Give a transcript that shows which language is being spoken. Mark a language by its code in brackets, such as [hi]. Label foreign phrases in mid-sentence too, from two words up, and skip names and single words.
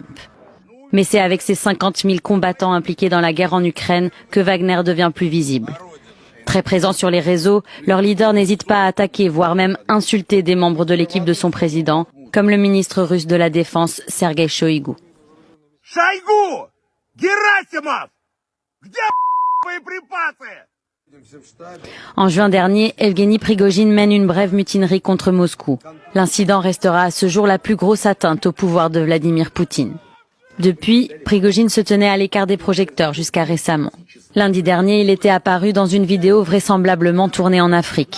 [fr] Mais c'est avec ses 50 000 combattants impliqués dans la guerre en Ukraine que Wagner devient plus visible. Très présent sur les réseaux, leur leader n'hésite pas à attaquer, voire même insulter des membres de l'équipe de son président, comme le ministre russe de la Défense, Sergueï Shoïgu. [ru] Шойгу! Герасимов! Где боеприпасы? [fr] En juin dernier, Evgeny Prigojine mène une brève mutinerie contre Moscou. L'incident restera à ce jour la plus grosse atteinte au pouvoir de Vladimir Poutine. Depuis, Prigojine se tenait à l'écart des projecteurs jusqu'à récemment. Lundi dernier, il était apparu dans une vidéo vraisemblablement tournée en Afrique.